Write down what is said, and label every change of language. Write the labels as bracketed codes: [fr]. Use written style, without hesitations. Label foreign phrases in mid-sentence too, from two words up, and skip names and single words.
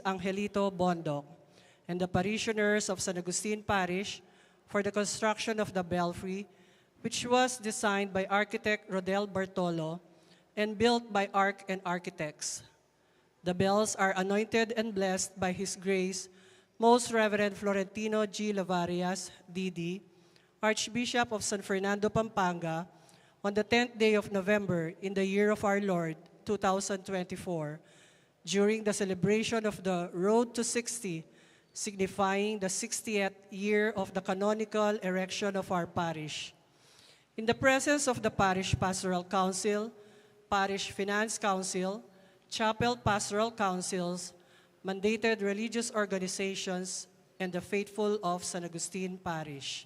[en] Angelito Bondoc, and the parishioners of San Agustin Parish for the construction of the belfry, which was designed by architect Rodel Bartolo and built by Arch and Architects. The bells are anointed and blessed by His Grace, Most Reverend Florentino G. Lavarias, D.D., Archbishop of San Fernando, Pampanga, on the 10th day of November in the year of our Lord, 2024, during the celebration of the Road to 60 signifying the 60th year of the canonical erection of our parish. In the presence of the Parish Pastoral Council, Parish Finance Council, Chapel Pastoral Councils, mandated religious organizations, and the faithful of San Agustin Parish.